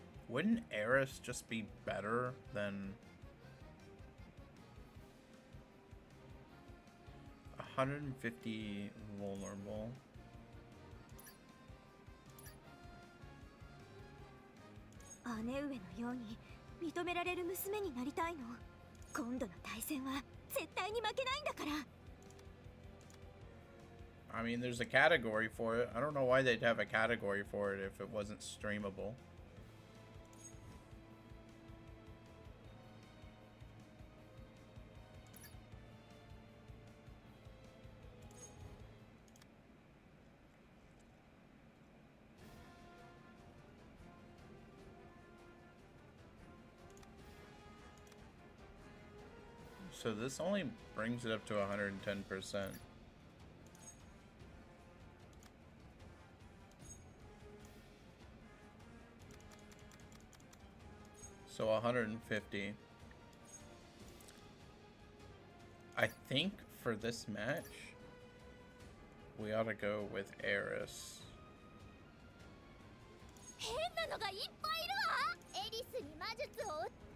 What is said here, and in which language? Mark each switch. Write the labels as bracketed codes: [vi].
[en] Wouldn't Eris just be better than 150 vulnerable? [ja] Ane上のように認められる娘になりたいの。今度の対戦は絶対に負けないんだから。 [en] I mean, there's a category for it. I don't know why they'd have a category for it if it wasn't streamable. So this only brings it up to 110%. So 150. I think for this match, we ought to go with Eris. [ja] 人がいっぱいいるわ。エリスに魔術を。